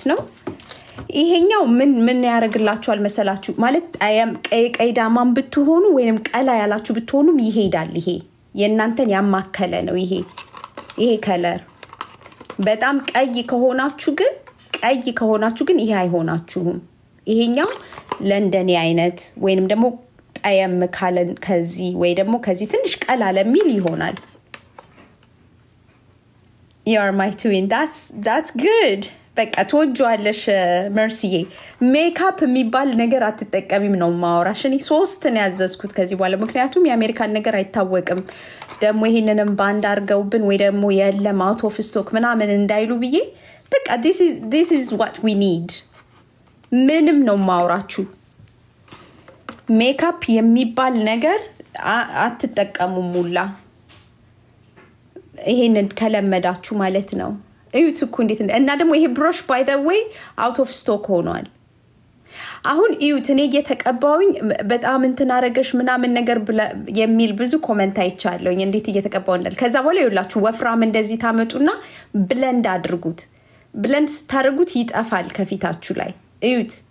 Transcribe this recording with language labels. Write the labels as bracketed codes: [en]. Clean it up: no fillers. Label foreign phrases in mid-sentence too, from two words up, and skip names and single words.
[am] ነው ይሄኛው ምን ያረግላችኋል መሰላችሁ ማለት ቀይዳማም ብትሆኑ ወይንም ቀላ ያላችሁ ብትሆኑም ይሄዳል ይሄ የእናንተን ያማከለ ነው ይሄ ከለር በጣም ቀይ ከሆናችሁ ግን ይሄ አይሆናችሁም ይሄኛው ለንደን አይነት ወይንም ደግሞ ጠየም ካለን ከዚህ ወይ ደግሞ ከዚህ ትንሽ ቀላ ለሚል ይሆናል [en] You are my twin that's good [am] በቃ ተወጇለሽ መርሲዬ ሜካፕ የሚባል ነገር አትጠቀሚም ነው ማውራሽ እኔ 3 ነው ያዘዝኩት ከዚህ በኋላ ምክንያቱም የአሜሪካን ነገር አይታወቅም ደግሞ ይሄንንም ባንድ አርገውብን ወይ ደግሞ የለም [en] out of stock [am] ምናምን እንዳይሉ ብዬ በቃ [en] this is what we need [am] ምንም ነው ማውራችሁ ሜካፕ የሚባል ነገር አትጠቀሙም ሙላ ይሄንን ከለመዳችሁ ማለት ነው እዩት እኮ እንዴት እና ደግሞ ይሄ ብሩሽ [en] by the way out of stock [am] ሆኗል አሁን እዩት እኔ እየተቀባውኝ በጣም እንትን አረገሽ ምናምን ነገር የሚል ብዙ ኮሜንት አይቻለሁኝ እንዴት እየተቀባው እንዳል ከዛ በኋላ ይውላችሁ ወፍራም እንደዚህ ታመጡና ብለንድ አድርጉት ብለንድ ታርጉት ይጣፋል ከፊታችሁ ላይ እዩት